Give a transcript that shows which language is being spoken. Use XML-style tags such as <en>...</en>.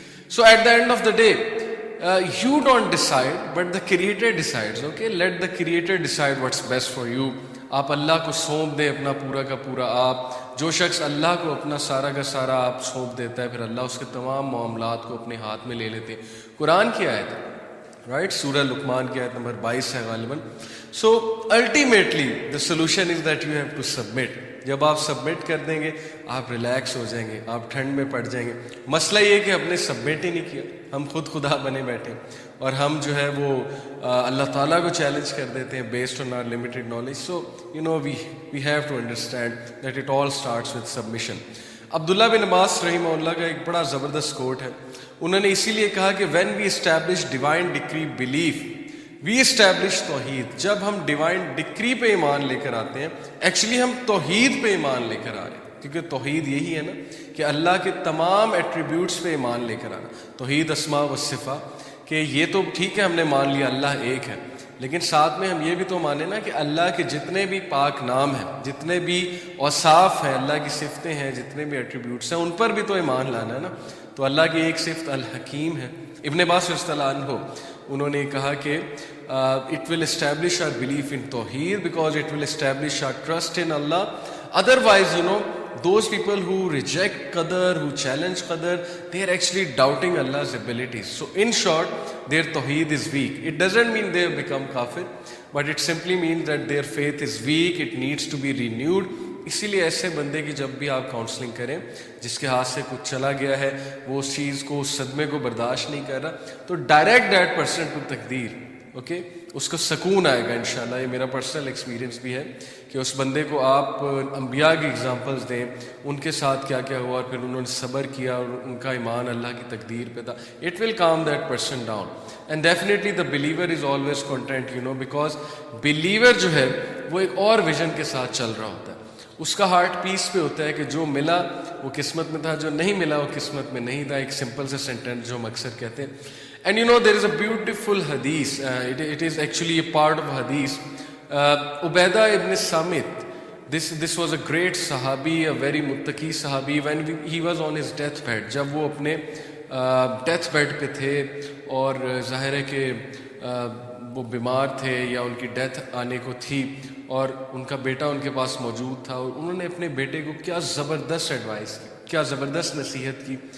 <en>So at the end of the day, you don't decide, but the Creator decides. Okay, let the Creator decide what's best for you.</en> <ur>آپ اللہ کو سونپ دیں اپنا پورا کا پورا. آپ جو شخص اللہ کو اپنا سارا کا سارا آپ سونپ دیتا ہے, پھر اللہ اس کے تمام معاملات کو اپنے ہاتھ میں لے لیتے ہیں. قرآن کی آیت ہے, رائٹ, سورہ لقمان کی آیت نمبر 22 ہے غالباً.</ur> <en>So ultimately the solution is that you have to submit.</en> <ur>جب آپ سبمٹ کر دیں گے آپ ریلیکس ہو جائیں گے, آپ ٹھنڈ میں پڑ جائیں گے. مسئلہ یہ کہ ہم نے سبمٹ ہی نہیں کیا, ہم خود خدا بنے بیٹھے, اور ہم جو ہے وہ اللہ تعالیٰ کو چیلنج کر دیتے ہیں</ur> <en>Based on our limited knowledge. So we have to understand that it all starts with submission.</en> <ur>عبداللہ بن عباس رحمہ اللہ کا ایک بڑا زبردست کوٹ ہے. انہوں نے اسی لیے کہا کہ</ur> <en>When we establish divine decree belief we establish توحید.</en> <ur>جب ہم ڈیوائن ڈکری پہ ایمان لے کر آتے ہیں, ایکچولی ہم توحید پہ ایمان لے کر آ رہے ہیں, کیونکہ توحید یہی ہے نا کہ اللہ کے تمام ایٹریبیوٹس پہ ایمان لے کر آنا. توحید اسماء و صفات, کہ یہ تو ٹھیک ہے ہم نے مان لیا اللہ ایک ہے, لیکن ساتھ میں ہم یہ بھی تو مانیں نا کہ اللہ کے جتنے بھی پاک نام ہیں, جتنے بھی اوصاف ہیں, اللہ کی صفتیں ہیں, جتنے بھی ایٹریبیوٹس ہیں, ان پر بھی تو ایمان لانا ہے نا. تو اللہ کی ایک صفت الحکیم ہے. ابن عباس رضی اللہ عنہ انہوں نے کہا کہ</ur> <en>it will establish our belief in Tawheed because it will establish our trust in Allah. Otherwise, those people who reject Qadar, who challenge Qadar, they are actually doubting Allah's abilities. So in short, their Tawheed is weak. It doesn't mean they have become kafir, but it simply means that their faith is weak, it needs to be renewed.</en> <ur>اسی لیے ایسے بندے کی جب بھی آپ counselling کریں جس کے ہاتھ سے کچھ چلا گیا ہے, وہ اس چیز کو, اس صدمے کو برداشت نہیں کر رہا, تو</ur> <en>Direct that person to تقدیر.</en> <ur>اوکے, اس کو سکون آئے گا انشاءاللہ. یہ میرا پرسنل ایکسپیرینس بھی ہے کہ اس بندے کو آپ انبیاء کی اگزامپلس دیں, ان کے ساتھ کیا کیا ہوا اور پھر انہوں نے صبر کیا اور ان کا ایمان اللہ کی تقدیر پہ تھا.</ur> <en>It will calm that person down. And definitely the believer is always content, you know, because believer</en> <ur>جو ہے وہ ایک اور ویژن کے ساتھ چل رہا ہوتا ہے. اس کا ہارٹ پیس پہ ہوتا ہے کہ جو ملا وہ قسمت میں تھا, جو نہیں ملا وہ قسمت میں نہیں تھا. ایک سمپل سے سینٹینس جو ہم اکثر کہتے ہیں.</ur> <en>And you know, there is a beautiful hadith. It is actually a part of hadith. Ubaidah ibn Samit, this was a great sahabi, a very muttaqi sahabi. When he was on his deathbed,</en> <ur>جب وہ اپنے death bed پہ تھے اور ظاہر ہے کہ وہ بیمار تھے یا ان کی ڈیتھ آنے کو تھی اور ان کا بیٹا ان کے پاس موجود تھا, اور انہوں نے اپنے بیٹے کو کیا زبردست ایڈوائس کی, کیا زبردست نصیحت کی,</ur>